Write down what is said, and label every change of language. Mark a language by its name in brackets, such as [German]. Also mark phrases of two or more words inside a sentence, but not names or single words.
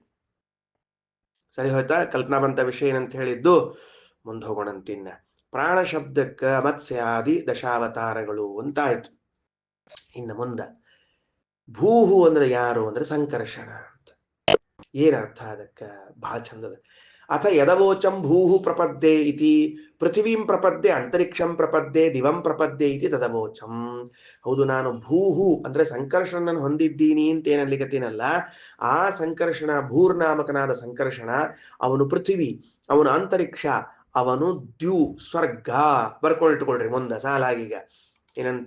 [Kannada] ಸರಿ ಹೋಯ್ತಾ? ಕಲ್ಪನಾ ಬಂತ ವಿಷಯ ಏನಂತ ಹೇಳಿದ್ದು. ಮುಂದೆ ಹೋಗೋಣಂತಿನ್ನ. ಪ್ರಾಣ ಶಬ್ದಕ್ಕ ಮತ್ಸ್ಯಾದಿ ದಶಾವತಾರಗಳು ಅಂತ ಆಯ್ತು. ಇನ್ನು ಮುಂದ ಭೂಹು ಅಂದ್ರೆ ಯಾರು ಅಂದ್ರೆ ಸಂಕರ್ಷಣ ಅಂತ. ಏನರ್ಥ ಅದಕ್ಕ? ಬಹಳ ಚಂದದ. [Sanskrit] ಅಥ ಯದವೋಚಂ ಭೂಹು ಪ್ರಪದ್ಯೆ ಇತಿ ಪೃಥಿವೀಂ ಪ್ರಪದ್ಯೆ ಅಂತರಿಕ್ಷಂ ಪ್ರಪದ್ಯೆ ದಿವಂ ಪ್ರಪದ್ಯೆ ಇತಿ ತದವೋಚಂ. [Kannada] ಹೌದು, ನಾನು ಭೂಹು ಅಂದ್ರೆ ಸಂಕರ್ಷಣನ ಹೊಂದಿದ್ದೀನಿ ಅಂತ ಏನಲ್ಲಿಗತ್ತೀನಲ್ಲ, ಆ ಸಂಕರ್ಷಣ ಭೂರ್ನಾಮಕನಾದ ಸಂಕರ್ಷಣ, ಅವನು ಪೃಥಿವಿ, ಅವನು ಅಂತರಿಕ್ಷ, ಅವನು ದ್ಯು ಸ್ವರ್ಗ. ಬರ್ಕೊಂಡಿಟ್ಕೊಳ್ರಿ ಮುಂದ ಸಾಲಾಗೀಗ. ಏನಂತ?